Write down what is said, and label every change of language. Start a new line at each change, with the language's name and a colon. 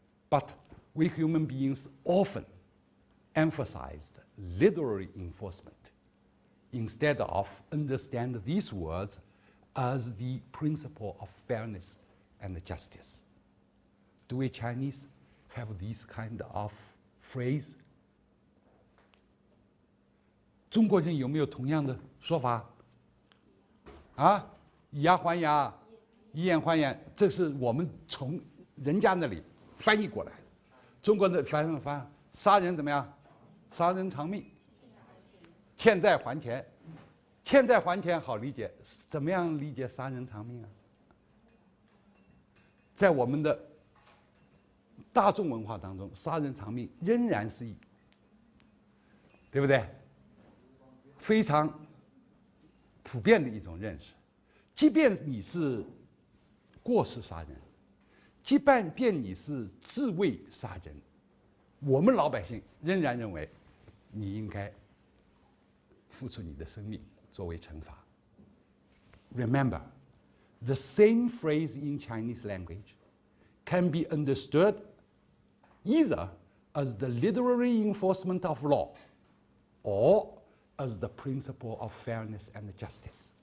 English: But we human beings often emphasized literary enforcement instead of understand these words as the principle of fairness and justice. Do we Chinese have this kind of phrase?
Chinese: 中国人有没有同样的说法？啊，以牙还牙，以眼还眼，这是我们从人家那里翻译过来的。中国的翻杀人怎么样？杀人偿命，欠债还钱。欠债还钱好理解，怎么样理解杀人偿命啊？在我们的大众文化当中，杀人偿命仍然是对不对？非常普遍的一种认识。即便你是过失杀人，即便你是自卫杀人，我们老百姓仍然认为你应该付出你的生命作为惩罚。
English: Remember, the same phrase in Chinese language can be understood either as the literary enforcement of law or as the principle of fairness and justice.